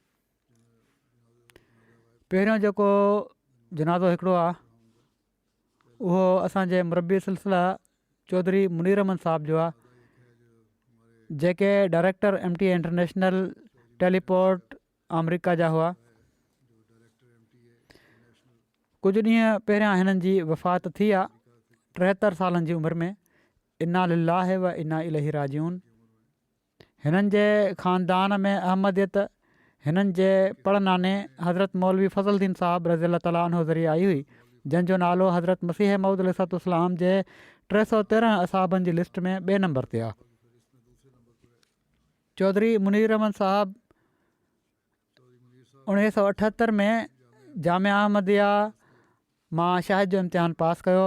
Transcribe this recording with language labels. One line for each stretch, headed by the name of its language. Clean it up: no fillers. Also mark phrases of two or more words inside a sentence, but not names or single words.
Sindhi: पहिरियों जेको जनाज़ो हिकिड़ो आहे उहो असांजे मुरबी सिलसिला चौधरी मुनीर अहमद साहिब जो आहे, जेके डायरेक्टर MTA इंटरनेशनल टेलीपोर्ट अमरीका जा हुआ। कुझु ॾींहं पहिरियां हिननि जी वफ़ात थी आहे 73 सालनि जी उमिरि में।
Arabic: إنا لله و إنا إليه راجعون.
Sindhi: हिननि जे ख़ानदान में अहमदियत हिननि जे पड़नाने हज़रत मौलवी फ़ज़लुद्दीन साहिब
Arabic: رضي الله تعالى عنه
Sindhi: ज़रिए आई हुई, जंहिंजो नालो हज़रत मसीह मऊद अलैहिस्सलाम जे 313 असाबनि जी लिस्ट में 2 नंबर ते आहे। चौधरी मुनीर अहमद साहिब 1978 में जामिया अहमदिया मां शाहिद जो इम्तिहान पास कयो।